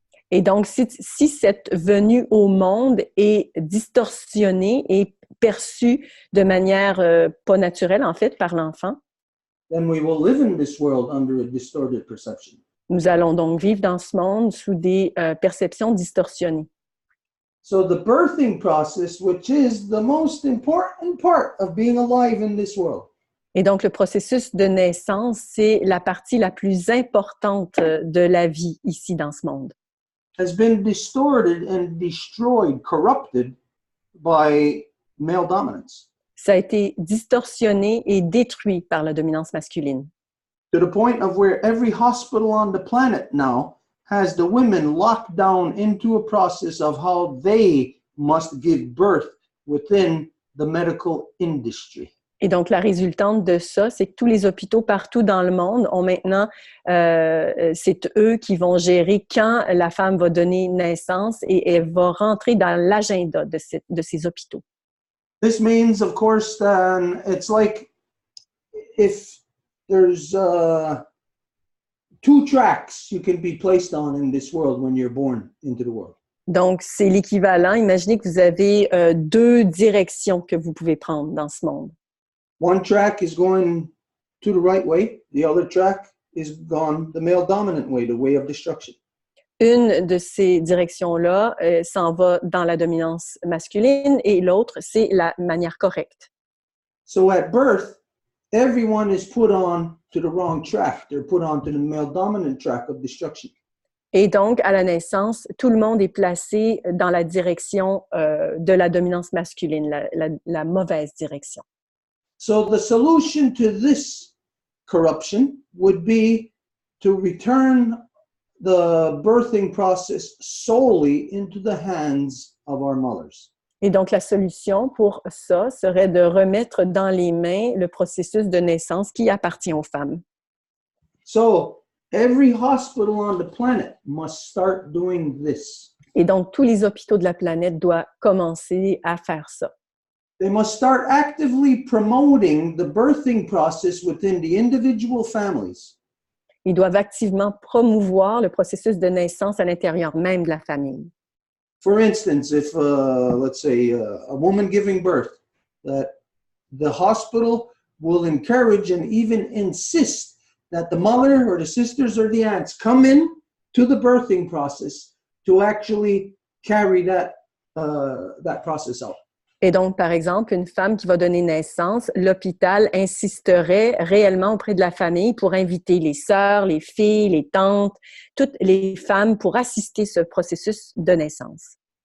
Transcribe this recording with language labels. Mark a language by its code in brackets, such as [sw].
[fr] Et donc, si cette venue au monde est distorsionnée et perçue de manière pas naturelle, en fait, par l'enfant, [en] then we will live in this world under a distorted perception. [fr] nous allons donc vivre dans ce monde sous des perceptions distorsionnées. [en] So the birthing process, which is the most important part of being alive in this world, [fr] Et donc, le processus de naissance, c'est la partie la plus importante de la vie ici dans ce monde. [en] has been distorted and destroyed, corrupted by male dominance. [fr] Ça a été distorsionné et détruit par la dominance masculine. [en] To the point of where every hospital on the planet now has the women locked down into a process of how they must give birth within the medical industry. [fr] Et donc, la résultante de ça, c'est que tous les hôpitaux partout dans le monde ont maintenant, c'est eux qui vont gérer quand la femme va donner naissance et elle va rentrer dans l'agenda de ces hôpitaux. [en] This means, of course, that it's like if there's 2 tracks you can be placed on in this world when you're born into the world. [fr] Donc, c'est l'équivalent. Imaginez que vous avez 2 directions que vous pouvez prendre dans ce monde. [en] One track is going to the right way. The other track is gone the male dominant way, the way of destruction. [fr] Une de ces directions-là s'en va dans la dominance masculine et l'autre, c'est la manière correcte. [en] So at birth, everyone is put on to the wrong track. They're put on to the male dominant track of destruction. [fr] Et donc, à la naissance, tout le monde est placé dans la direction de la dominance masculine, la mauvaise direction. [en] So the solution to this corruption would be to return the birthing process solely into the hands of our mothers. [fr] Et donc, la solution pour ça serait de remettre dans les mains le processus de naissance qui appartient aux femmes. [en] So every hospital on the planet must start doing this. [fr] Et donc, tous les hôpitaux de la planète doivent commencer à faire ça. [en] They must start actively promoting the birthing process within the individual families. [fr] Ils doivent activement promouvoir le processus de naissance à l'intérieur même de la famille. [en] For instance, if, let's say, a woman giving birth, that the hospital will encourage and even insist that the mother or the sisters or the aunts come in to the birthing process to actually carry that process out. [fr] Et donc, par exemple, une femme qui va donner naissance, l'hôpital insisterait réellement auprès de la famille pour inviter les sœurs, les filles, les tantes, toutes les femmes pour assister ce processus de naissance.